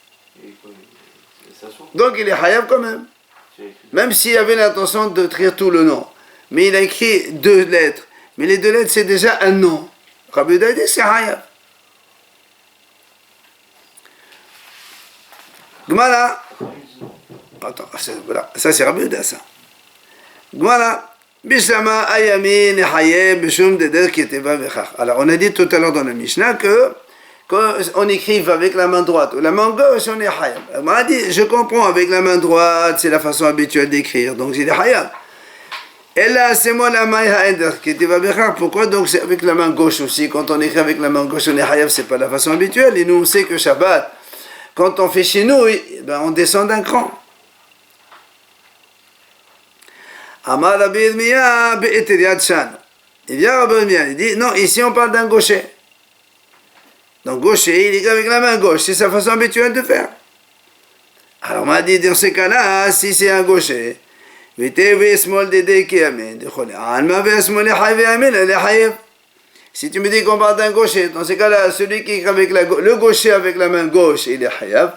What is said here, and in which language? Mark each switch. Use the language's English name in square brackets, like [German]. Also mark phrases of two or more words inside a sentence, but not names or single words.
[French] Donc il est hayav quand même. Même s'il avait l'intention d'écrire tout le nom. Mais il a écrit 2 lettres. Mais les 2 lettres, c'est déjà un nom. Rabbi Yehuda dit, c'est hayav. Gmara. Attends, voilà. Ça c'est Rabbi Yehuda, ça. Gmara. [Aramaic] בשלמא בימין חייב בשום דדרך כתיבה בכך. [French] Alors on a dit tout à l'heure dans la Mishnah que quand on écrive avec la main droite ou la main gauche, on est hayav. On a dit, je comprends, avec la main droite, c'est la façon habituelle d'écrire, donc il est hayav. Et là, c'est moi la main haïder qui te va bien. Pourquoi donc c'est avec la main gauche aussi? Quand on écrit avec la main gauche, on est hayav, c'est pas la façon habituelle. Et nous, on sait que Shabbat, quand on fait chez nous, ben, on descend d'un cran. [Aramaic] אמר רבי ירמיה באיטר יד שנו. [French] Il vient Rabbi Yirmiyah, il dit, non, ici on parle d'un gaucher. Donc gaucher, il écrit avec la main gauche, c'est sa façon habituelle de faire. Alors on m'a dit, dans ces cas-là, si c'est un gaucher, si tu me dis qu'on parle d'un gaucher, dans ces cas-là, celui qui écrit avec le gaucher avec la main gauche, il est hayav.